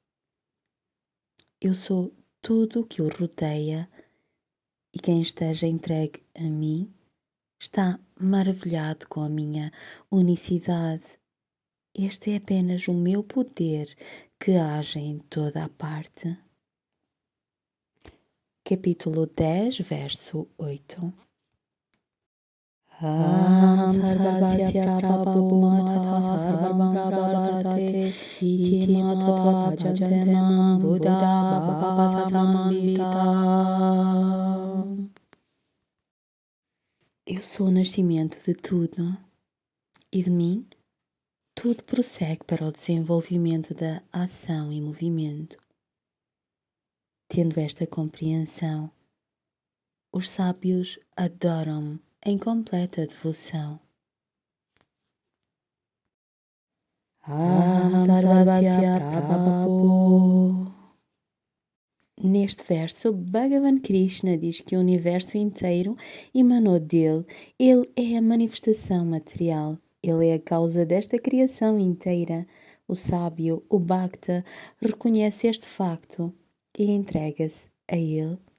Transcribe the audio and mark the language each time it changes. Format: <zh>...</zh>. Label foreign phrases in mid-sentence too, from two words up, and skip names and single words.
<pt>Eu sou tudo o que o rodeia e quem esteja entregue a mim está maravilhado com a minha unicidade. Este é apenas o meu poder que age em toda a parte. Capítulo 10, verso 8.</pt> <sa>Aham sarvasya prabhu matha sarvam prabhartate iti matva bhajante mam buddha bhava samambita.</sa> <pt>Eu sou o nascimento de tudo e de mim tudo prossegue para o desenvolvimento da ação e movimento. Tendo esta compreensão, os sábios adoram-me em completa devoção.</pt> <sa>Aham sarvasya prabhu.</sa> <pt>Neste verso, Bhagavan Krishna diz que o universo inteiro emanou dele. Ele é a manifestação material. Ele é a causa desta criação inteira. O sábio, o Bhakta, reconhece este facto e entrega-se a ele.</pt>